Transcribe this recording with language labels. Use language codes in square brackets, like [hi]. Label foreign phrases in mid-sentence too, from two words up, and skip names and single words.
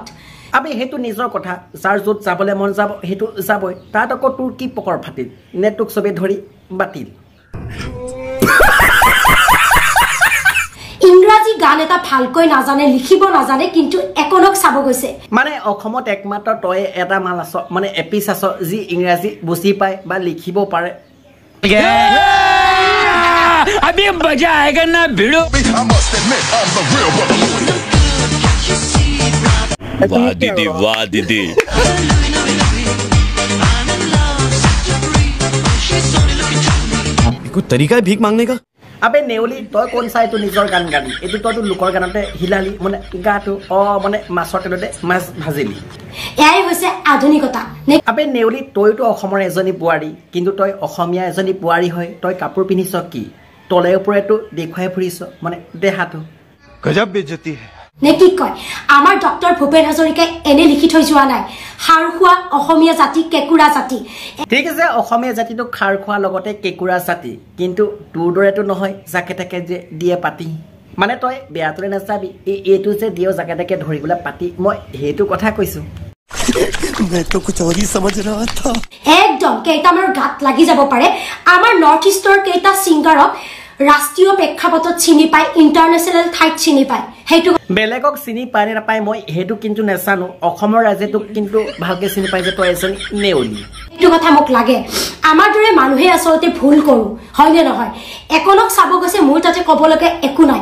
[as] আবে হেতু নিজৰ কথা যাৰ যত যাবলে মন যাব হেতু যাবই তাত আকৌ তোৰ কি পকৰ ফাটিল নেটক সবে ধৰি বাতিল ইংৰাজী গান এটা ভালকৈ নাজানে লিখিব নাজানে কিন্তু একনক চাব গৈছে মানে অসমত একমাত্ৰ তই এটা মাল আছ মানে এপিছ আছ যি ইংৰাজী বুজি পায় বা লিখিব পাৰে [hi] अभी मजा आएगा ना भिड़ो वाह दीदी कोई तरीका है भीख मांगने का [as] আবে নেউলি তই কোন চাই তো নিজৰ গান গালি এটো তইতো লোকৰ গানতে হিলালি মানে গাটো মানে মাছৰ তেলতে মাছ ভাজিলি এয়াই হৈছে আধুনিকতা আবে নেউলি তইতো অসমৰ এজনী বুৱাৰী কিন্তু তই অসমীয়া এজনী বুৱাৰী হয় তই কাপোৰ পিন্ধিছ কি তলে ওপৰেটো দেখুৱাই ফুৰিছ মানে দেহাটো [hi] गजब बेइज्जती है [as] নে কি কয় আমাৰ ডক্টৰ ভূপেন হাজৰিকাই এনে লিখি থৈ যোৱা নাই খাৰখোৱা অসমীয়া জাতি কেকুৰা জাতি ঠিক আছে অসমীয়া জাতিটো খাৰখোৱা লগতে কেকুৰা জাতি কিন্তু তোৰ দৰেটো নহয় জাকে তাকে যে দিয়ে পাতি মানে তই বেয়াতৰে নাচাবি এইটো যে দিও জাকে তাকে ধৰিবলৈ পাতি মই হেতু কথা কৈছো [hi] मैं तो कुछ और ही समझ रहा था [as] একদম কেইটামাৰ গাত লাগি যাব পাৰে আমাৰ নৰ্থ ইষ্টৰ কেইটা সিংগাৰক ৰাষ্ট্ৰীয় প্ৰেক্ষাপটত চিনি পায় ইন্টাৰনেশ্যনেল ঠাইত চিনি পায় হেতু বেলেগক চিনি পায় নে নাপায় মই হেতু কিন্তু নেজানো অসমৰ ৰাজ্যটোক কিন্তু ভালকে চিনি পায় যে তই এজন নেউলি এইটো কথা মোক লাগে আমাৰ দৰে মানুহে আসলতে ভুল কৰো হয় নে নহয় একনক চাব গৈছে মোৰ তাতে ক'বলকে একো নাই